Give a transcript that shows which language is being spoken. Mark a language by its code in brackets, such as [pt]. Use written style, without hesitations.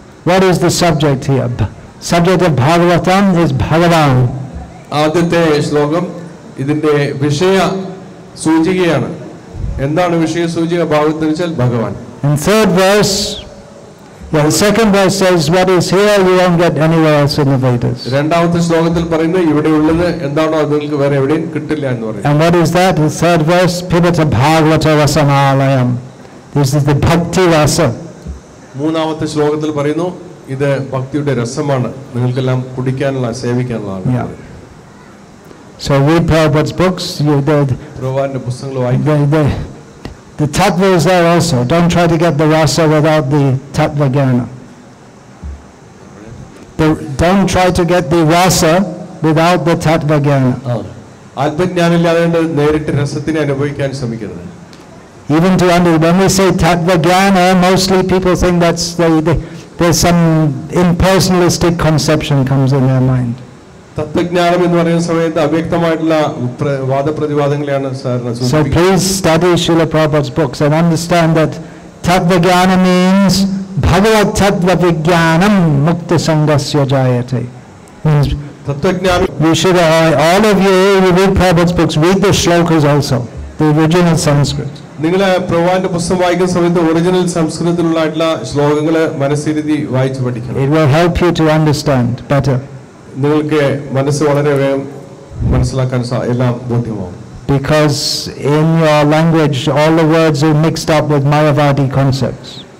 [en] What is the subject here? Subject of Bhagavatam is Bhagavan. [ml] ആദ്യത്തെ ശ്ലോകം ഇതിന്റെ വിഷയ സൂചികയാണ്. എന്താണ് വിഷയ സൂചിക ഭാഗവതത്തിൽ വെച്ചാൽ ഭഗവാൻ. [en] And third verse, the second verse says what is here you won't get anywhere else in the Vedas. [ml] രണ്ടാമത്തെ ശ്ലോകത്തിൽ പറയുന്നത് ഇവിടെ ഉള്ളത് എന്താണോ അത് നിങ്ങൾക്ക് വേറെ എവിടെയും കിട്ടില്ല എന്ന് പറയുന്നു. [en] And what is that? The third verse, [sa] Pibata Bhagavata Rasamalayam. [en] This is the Bhakti rasa. [ml] മൂന്നാമത്തെ ശ്ലോകത്തിൽ പറയുന്നു ഇത് ഭക്തിയുടെ രസമാണ്, നിങ്ങൾക്കെല്ലാം കുടിക്കാനുള്ള സേവിക്കാനുള്ള. [en] So read Prabhupada's books. [ml] പ്രഭുപാദിന്റെ പുസ്തകങ്ങൾ വായിക്കുക. [en] The tattva is there also. Don't try to get the rasa without the tattva jnana. Don't try to get the rasa without the tattva jnana. [ml] ആത്മജ്ഞാനമില്ലാതെ നേരിട്ട് രസത്തിനെ അനുഭവിക്കാൻ ശ്രമിക്കരുത്. [en] Even to when we say tattva jnana, mostly people think that's there's some impersonalistic conception comes in their mind. [ml] തത്വജ്ഞാനം എന്ന് പറയുന്ന സമയത്ത് അവ്യക്തമായിട്ടുള്ള വാദപ്രതിവാദങ്ങളെയാണ് സാധാരണ. [en] So please study Srila Prabhupada's books and understand that tattva jnana means [sa] bhagavat tattva vijnanam mukta sangasya jayate. [en] Means [ml] തത്വജ്ഞാനം. [en] You should all of you read Prabhupada's books, read the shlokas also, the original Sanskrit. [ml] നിങ്ങൾ പ്രഭുപാദിന്റെ പുസ്തകം വായിക്കുന്ന സമയത്ത് original സംസ്കൃതത്തിലുള്ള ശ്ലോകങ്ങൾ മനസ്സിരുത്തി വായിച്ചു പഠിക്കണം. [en] It will help you to understand better. [ml] നിങ്ങൾക്ക് മനസ്സ് വളരെ വേഗം മനസ്സിലാക്കാൻ എല്ലാം ബോധ്യമാവും. [en] Because in your language all the words are mixed up with Mayavadi concepts.